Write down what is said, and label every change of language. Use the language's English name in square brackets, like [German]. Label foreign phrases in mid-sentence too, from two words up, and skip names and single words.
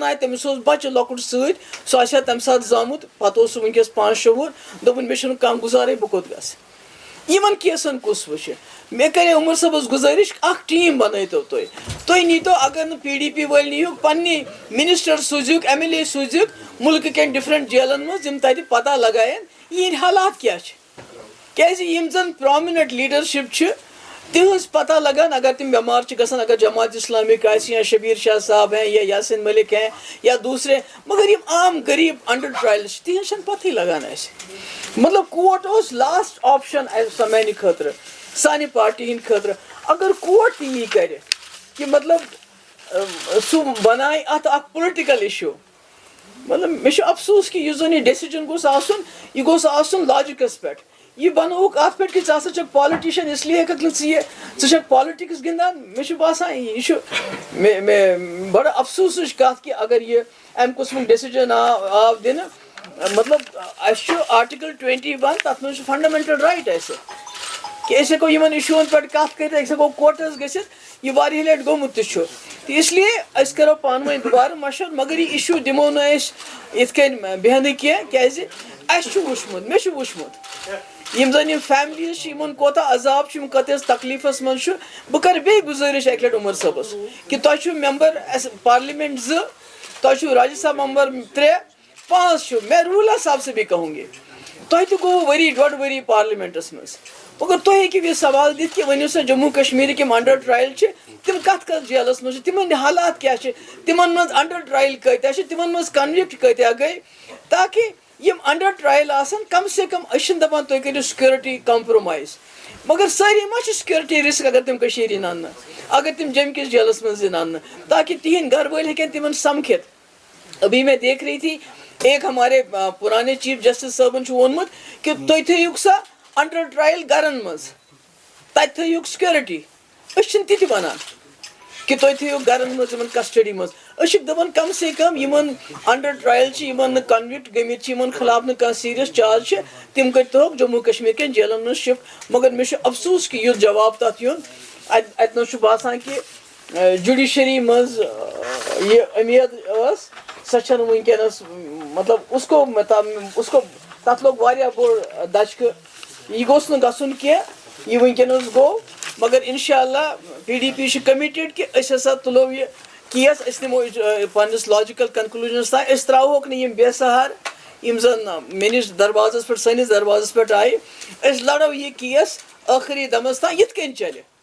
[Kashmiri] آئے تمس بچہ لکٹ ست سہ تمہ سات زامت پتہ سہ ونکس 5-6 وُہر دوپن مے چھنہ کانٛہہ گزارے بہ کوٚت گژھِ یمن کیسن کس وچھ مے کرے عمر صٲبس گزارش اخ ٹیم بنٲیتو تُہۍ نیٖتو اگر نہٕ PDP وٲلۍ نیٖہوٗکھ پننہِ منسٹر سوٗزِوُکھ MLA سوٗزِوُکھ ملکہٕ کٮ۪ن ڈفرنٹ جیلن منٛز یِم تتہِ پتہ لگاین یِہنٛدۍ حالات کیاہ چھِ کیازِ یِم زن [English] permanent leadership [Kashmiri] چھِ تہذ پتہ لگان [Urdu] اگر تم بیمار گژھان اگر جماعت اسلامک یا شبیر شاہ صاحب ہیں یا یاسین ملک ہیں یا دوسرے [Kashmiri] مگر یم عام غریب [English] under trial [Kashmiri] تہذ پتہ لگان مطلب کورٹ اس [English] last option [Kashmiri] میانہ خاطر سانہ پارٹی ہند خاطر اگر کورٹ تہ یہ کرِ کہ مطلب سہ بنائے ات اخ [English] political issue [Kashmiri] مطلب مے افسوس کہ زن یہ ڈیسیجن گوٚژھ آسُن یہ گوٚژھ آسُن لاجکس پٮ۪ٹھ یہ بنوک ات پہ کہ ژٕ چھکھ پالٹیشن [Urdu] اس لیے [Kashmiri] ہیککھ نہٕ ژٕ چھکھ پالٹکس گندان مے باسان یہ بڑ افسوسٕچ کتھ کہ اگر یہ امہ قسمک ڈیسیجن آو دنہٕ مطلب اس آرٹیکل 21 تر من [English] fundamental right [Kashmiri] اس کہ اس ہیکو یمن ایشوون پہ کت کر ہیکو کورٹس گژھِتھ یہ واریاہ لٹہِ گوٚمُت تہِ چھُ تو [Urdu] اس لیے [Kashmiri] اس کرو پانہٕ ؤنۍ دوبارٕ مشور مگر یہ ایشو دمو نہٕ أسۍ یِتھ کٔنۍ بیہنہٕ کینٛہہ کیازِ اسہِ چھُ وٕچھمُت مےٚ چھُ وٕچھمُت یم زن یم فیملیز یم کوتاہ عذاب یم کتس تکلیفس من بہ کر بیٚیہِ گزارش اکہِ لٹہِ عمر صٲبس کہ تۄہہِ چھُ [English] member parliament [Kashmiri] 2 تۄہہِ چھُ راجیہ سبھا ممبر 3 5 چھُ [Urdu] میں رولا صاحب سے بھی کہوں گی [Kashmiri] تۄہہِ تہِ گوٚو ؤری 1.5 ؤری پارلیمنٹس منٛز مگر تُہۍ ہیٚکِو یہ سوال دِتھ کہ ؤنِو سا جموں کشمیرٕکۍ یِم [English] under trial [Kashmiri] چھِ تِم کتھ جیلس منٛز چھِ تِمن حالات کیاہ چھِ تِمن منٛز [English] under trial [Kashmiri] کۭتیاہ چھِ تِمن منٛز کنوکٹ کۭتیاہ گٔے تاکہ یم [English] under trial [Kashmiri] آسن [Urdu] کم سے کم [Kashmiri] أسۍ دپان تُہۍ کٔرِو [English] security compromise [Kashmiri] مگر ساری ما چھِ [English] security risk [Kashmiri] اگر تم کشیٖرِ یِن اننہٕ اگر تم جموں کس جیلس منٛز یِن اننہٕ تاکہ تہنٛدۍ گھر وٲلۍ ہیٚکن تمن سمکھِتھ [Urdu] ابھی میں دیکھ رہی تھی ایک ہمارے پرانے [Kashmiri] چیف جسٹس صٲبن چھُ ووٚنمُت کہ تُہۍ تھٲیِوکھ سا [English] under trial [Kashmiri] گرن منٛز تتہِ تھٲیِوکھ سکیورٹی أسۍ چھِنہٕ تہِ تہِ ونان کہ تُہۍ تھٲیِو گرن منٛز یِمن کسٹڈی منٛز أسۍ چھِ دپان [Urdu] کم سے کم [Kashmiri] یِمن [English] under trial [Kashmiri] چھِ یِمن نہٕ کنوکٹ گٔمٕتۍ چھِ یِمن خلاف نہٕ کانٛہہ [English] serious charge [Kashmiri] چھِ تِم کٔرۍتوکھ جموں کشمیٖر کٮ۪ن جیلن منٛز شفٹ مگر مےٚ چھُ افسوس کہ یُتھ جواب تتھ یُن اتہِ نس چھُ باسان کہ جوڈیشری منٛز یہ امید ٲس سۄ چھنہٕ ونکیٚنس مطلب اس کو تتھ لوگ واریاہ بوٚڑ دچکہٕ یہ گوٚژھ نہٕ گژھُن کینٛہہ یہ ونکیٚنس گوٚو مگر انشاءاللہ PDP چھِ کمٹڈ کہ أسۍ ہسا تُلو یہ کیس أسۍ نِمو پننس [English] logical conclusions [Kashmiri] تام أسۍ تراوہوکھ نہٕ یم بے سہار یم زن میٲنِس دروازس پٮ۪ٹھ سٲنِس دروازس پٮ۪ٹھ آیہِ أسۍ لڑو یہ کیس ٲخری دمس تام یِتھ کٔنۍ چلہِ